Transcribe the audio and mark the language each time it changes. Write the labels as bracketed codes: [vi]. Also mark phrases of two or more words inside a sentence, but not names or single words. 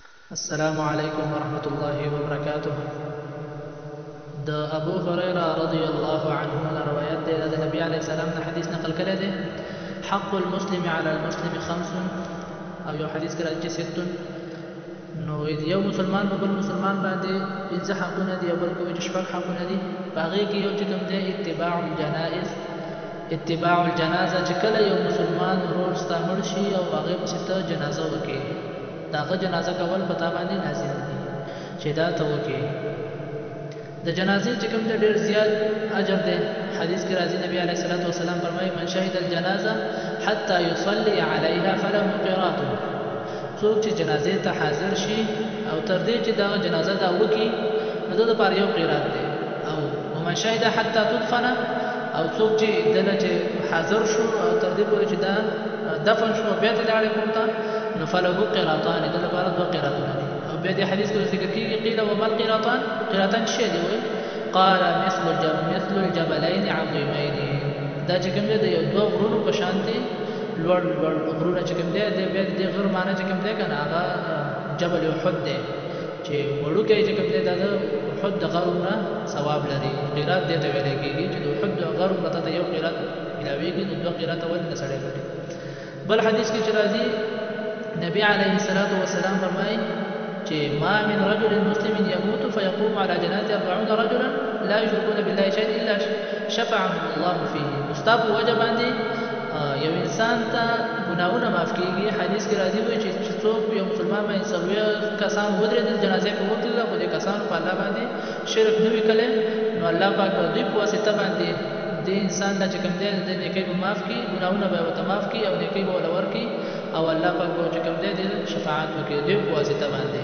[ar] السلام عليكم ورحمة الله وبركاته. [ps] ابو هريرة [ar] رضي الله عنه [ps] روایت دی د نبی [ar] علیه السلام [ps] نه حدیث نقل کړی دی. [ar] حق المسلم على المسلم خمس، [ps] او یو حدیث کې راځي ستون. نو یو مسلمان په بل مسلمان باندې پنځه حقونه دي، او بل کوم چې شپږ حقونه دي. په هغې کې یو چې کوم دی [ar] اتباع الجنائز، اتباع الجنازه، [ps] چې کله یو مسلمان ورور ستا مړ شي او هغې پسې ته جنازه وکړي، د هغه جنازه کول په تا باندې لازم دي چې دا ته وکړي. د جنازې چې کوم دی ډېر زیات اجر دی. حدیث کې راځي نبی [ar] علیه الصلاة والسلام فرمایي من شهد الجنازه حتى يصلي عليها فله قراط. [ps] څوک چې جنازې ته حاضر شي او تر دې چې دا جنازه دا وکړي نو د لپاره یو قرات دی. [ar] او ومن شهد حتى تدفن، [ps] او څوک چې دله چې حاضر شو او تر دې پورې چې دا دفن شو بیا ته لاړې کورته نو [ar] فله قراطان، [ps] د لپاره دوه قراتونه دي. او بیا دې حدیث کې ذکر کېږي [ar] قیل وما القراطان، [ps] قراطان څه دي؟ وایي [ar] قال مثل الجبلين عظیمین، [ps] دا چې کوم دی د یو دوه غرونو په شان دي، لوړ لوړ غرونه چې کوم دی بیا د غر معنی چې کوم دی که نه هغه جبل احد دی چې وړوکی چې کوم دی دا د احد د غر نه ثواب لري. قرات دې ته ویلی کېږي چې د احد د غر نه ته یو قرات میلاویږي، نو دوه قراته ولې نه سړی ګټي. بل حدیث کې چې راځي نبی [ar] علیه الصلاة والسلام [ps] فرمایي چې [ar] ما من رجل مسلم يموت فيقوم على جنازه 40 رجلا لا يشركون بالله شيئا الا شفعهم الله فيه. [ps] مستاب وجه باندې یو انسان ته ګناهونه معاف کیږي. حدیث کې راځي وایي چې څوک یو مسلمان باندې څلوېښت کسان ودرېدل جنازې په وکړله، خو دې کسانو په الله باندې شرک نه وي کړی، نو الله پاک به دوی په واسطه باندې دې انسان ته چې کوم دی د نیکۍ به معاف کړي، ګناهونه به ورته معاف کړي او نیکۍ به ورله ورکړي، او الله پاک به چې کوم دی د شفاعت وکړي دوی په واسطه باندې.